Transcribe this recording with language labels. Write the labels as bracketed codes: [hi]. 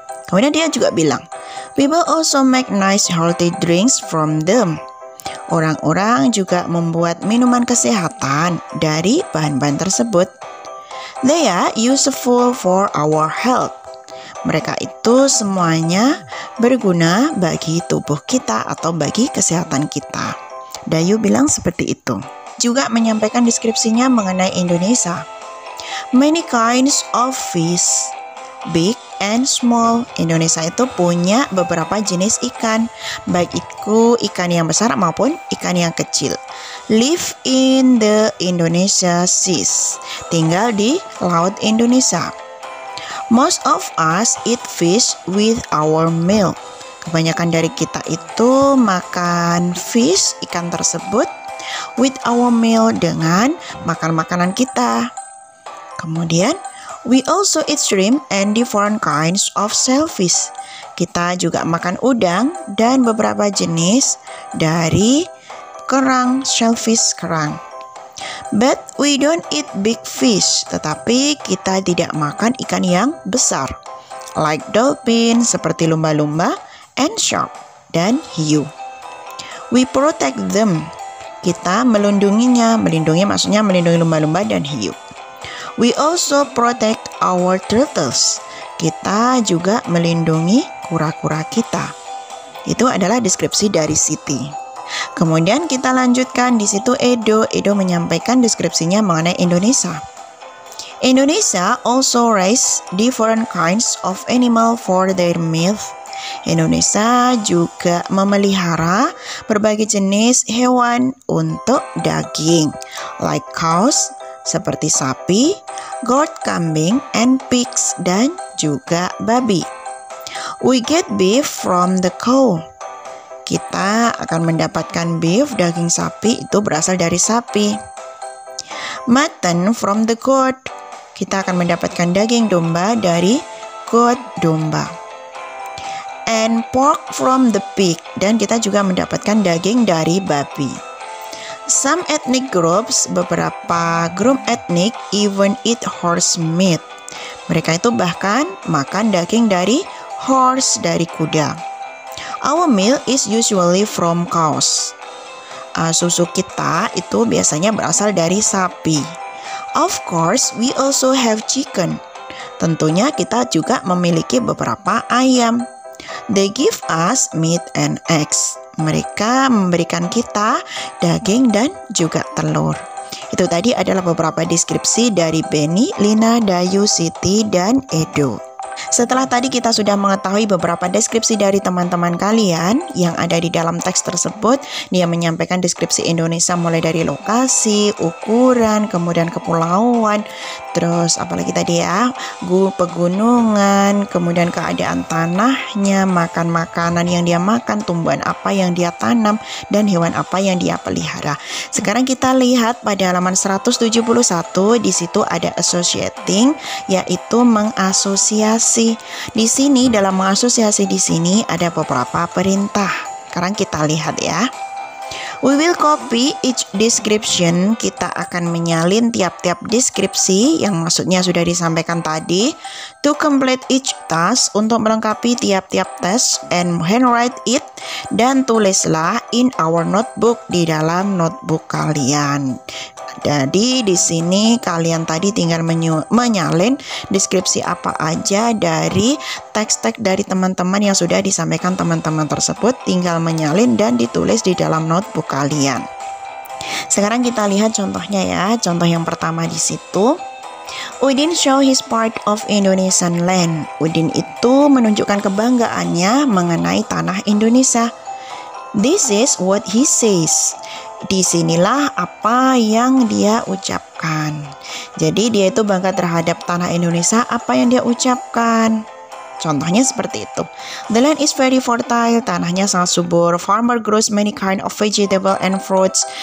[id] Kemudian dia juga bilang, [en] we will also make nice healthy drinks from them. [id] Orang-orang juga membuat minuman kesehatan dari bahan-bahan tersebut. [en] They are useful for our health. [id] Mereka itu semuanya berguna bagi tubuh kita atau bagi kesehatan kita. Dayu bilang seperti itu. Juga menyampaikan deskripsinya mengenai Indonesia. [en] Many kinds of fish, big and small. [id] Indonesia itu punya beberapa jenis ikan, baik itu ikan yang besar maupun ikan yang kecil. [en] Live in the Indonesia seas. [id] Tinggal di laut Indonesia. [en] Most of us eat fish with our meal. [id] Kebanyakan dari kita itu makan fish, ikan tersebut, [en] with our meal, [id] dengan makan makanan kita. [en] Kemudian, we also eat shrimp and different kinds of shellfish. [id] Kita juga makan udang dan beberapa jenis dari kerang, shellfish kerang. [en] But we don't eat big fish, [id] tetapi kita tidak makan ikan yang besar, [en] like dolphin, [id] seperti lumba-lumba, [en] and shark, [id] dan hiu. [en] We protect them. [id] Kita melindunginya. Melindungi maksudnya melindungi lumba-lumba dan hiu. [en] We also protect our turtles. [id] Kita juga melindungi kura-kura kita. Itu adalah deskripsi dari Siti. Kemudian kita lanjutkan di situ Edo. Edo menyampaikan deskripsinya mengenai Indonesia. [en] Indonesia also raise different kinds of animal for their meat. [id] Indonesia juga memelihara berbagai jenis hewan untuk daging, [en] like cows, [id] seperti sapi, goat, kambing, [en] and pigs, [id] dan juga babi. [en] We get beef from the cow. [id] Kita akan mendapatkan beef, daging sapi, itu berasal dari sapi. [en] Mutton from the goat. [id] Kita akan mendapatkan daging domba dari goat, domba. [en] And pork from the pig. [id] Dan kita juga mendapatkan daging dari babi. [en] Some ethnic groups, [id] beberapa grup etnik, [en] even eat horse meat. [id] Mereka itu bahkan makan daging dari horse, dari kuda. [en] Our milk is usually from cows. [id] Susu kita itu biasanya berasal dari sapi. [en] Of course, we also have chicken. [id] Tentunya kita juga memiliki beberapa ayam. [en] They give us meat and eggs. [id] Mereka memberikan kita daging dan juga telur. Itu tadi adalah beberapa deskripsi dari Benny, Lina, Dayu, Siti, dan Edo. Setelah tadi kita sudah mengetahui beberapa deskripsi dari teman-teman kalian yang ada di dalam teks tersebut, dia menyampaikan deskripsi Indonesia mulai dari lokasi, ukuran, kemudian kepulauan, terus apalagi tadi ya, pegunungan, kemudian keadaan tanahnya, makan makanan yang dia makan, tumbuhan apa yang dia tanam, dan hewan apa yang dia pelihara. Sekarang kita lihat pada halaman 171, di situ ada associating, yaitu mengasosiasi. Di sini dalam mengasosiasi di sini ada beberapa perintah. Sekarang kita lihat ya. [en] We will copy each description. [id] Kita akan menyalin tiap-tiap deskripsi yang maksudnya sudah disampaikan tadi. [en] To complete each task, [id] untuk melengkapi tiap-tiap tes, [en] and handwrite it, [id] dan tulislah [en] in our notebook, [id] di dalam notebook kalian. Jadi di sini kalian tadi tinggal menyalin deskripsi apa aja dari teks-teks dari teman-teman yang sudah disampaikan teman-teman tersebut, tinggal menyalin dan ditulis di dalam notebook kalian. Sekarang kita lihat contohnya ya. Contoh yang pertama di situ. [en] Udin show his part of Indonesian land. [id] Udin itu menunjukkan kebanggaannya mengenai tanah Indonesia. [en] This is what he says. [id] Disinilah apa yang dia ucapkan. Jadi dia itu bangga terhadap tanah Indonesia, apa yang dia ucapkan. Contohnya seperti itu. [en] The land is very fertile. [id] Tanahnya sangat subur. [en] Farmer grows many kind of vegetable and fruits.